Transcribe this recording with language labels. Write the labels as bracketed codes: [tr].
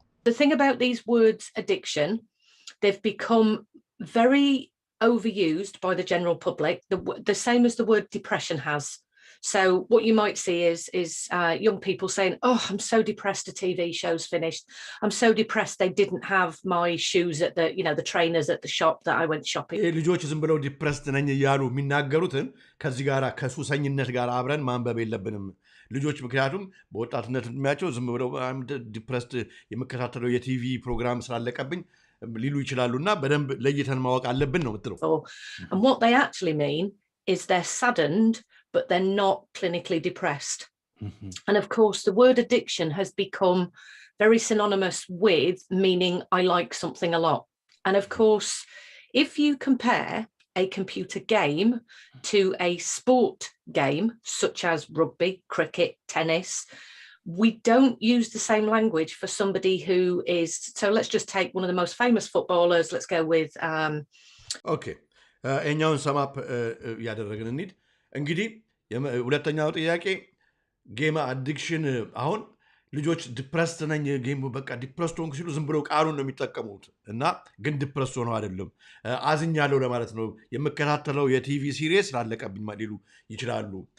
[en] The thing about these words addiction, they've become very overused by the general public, the same as the word depression has. So what you might see is young people saying, oh, I'm so depressed the TV show's finished. I'm so depressed they didn't have my shoes at the trainers at the shop that I went shopping. [am] ልጆች ዝም ብለው ዲፕረስድ ነኝ እያሉ የሚናገሩትን ከዚህ ጋር ከሱሰኝነት ጋር አብረን ማንበብ የለብንም። ልጆች ምክንያቱም በወጣትነት እድሜያቸው ዝም ብለው ዲፕረስድ የምከታተለው የቲቪ ፕሮግራም ስላለቀብኝ ሊሉ ይችላሉና በደንብ ለይተን ማወቅ አለብን ነው የምትለው። [en] And what they actually mean is they're saddened, but they're not clinically depressed. And of course, the word addiction has become very synonymous with meaning I like something a lot. And of course, if you compare a computer game to a sport game, such as rugby, cricket, tennis, we don't use the same language for somebody who is, so let's just take one of the most famous footballers. Let's go with okay. [am] እኛውን ሰማፕ ያደረግን እንሂድ። እንግዲህ ሁለተኛው ጥያቄ ጌም አዲክሽን፣ አሁን ልጆች ዲፕረስድ ነኝ ጌም በቃ ዲፕረስድ ሆንኩ ሲሉ ዝም ብለው ቃሉን ነው የሚጠቀሙት እና ግን ዲፕረስድ ሆነው አይደለም አዝኛለሁ ለማለት ነው። የምከታተለው የቲቪ ሲሪየስ ስላለቀብኝ ሊሉ ይችላሉ።